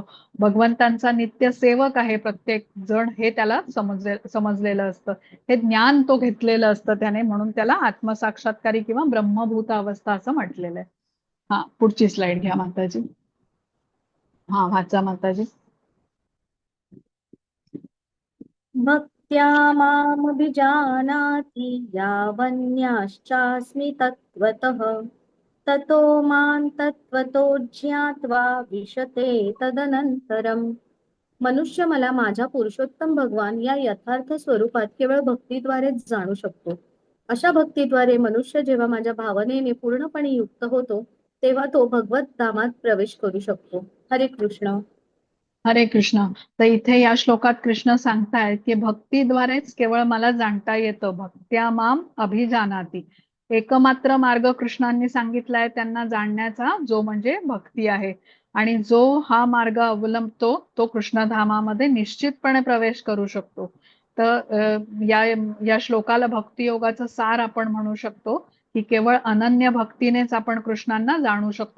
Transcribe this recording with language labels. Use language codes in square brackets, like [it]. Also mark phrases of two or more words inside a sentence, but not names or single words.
[mr] भगवंतांचा नित्य सेवक आहे प्रत्येक जण हे त्याला समजलेलं असतं. हे ज्ञान तो घेतलेलं असतं त्याने, म्हणून त्याला आत्मसाक्षात्कारी किंवा ब्रह्मभूत अवस्था असं म्हटलेलं आहे. हा, पुढची स्लाइड घ्या माताजी. हा, वाचा माताजी. [sa] भक्त्या मामभिजानाति यावन्याश्चास्मि तत्त्वतः ततो मां तत्त्वतो ज्ञात्वा विशते तदनंतरम. [mr] मनुष्य मला माझ्या पुरुषोत्तम भगवान या यथार्थ स्वरूपात केवळ भक्तीद्वारेच जाणू शकतो. अशा भक्तीद्वारे मनुष्य जेव्हा माझ्या भावनेने पूर्णपणे युक्त होतो तेव्हा तो भगवत धामात प्रवेश करू शकतो. हरे कृष्ण. हरे कृष्ण. तर इथे या श्लोकात कृष्ण सांगतायत की भक्तीद्वारेच केवळ मला जाणता येतं. [sa] भक्त्या माम अभिजानाती. [mr] एकमात्र मार्ग कृष्णांनी सांगितलाय त्यांना जाणण्याचा, जो म्हणजे भक्ती आहे. आणि जो हा मार्ग अवलंबतो तो कृष्णधामामध्ये निश्चितपणे प्रवेश करू शकतो. तर या श्लोकाला भक्ती योगाचं सार आपण म्हणू शकतो की केवळ अनन्य भक्तीनेच आपण कृष्णांना जाणू शकतो.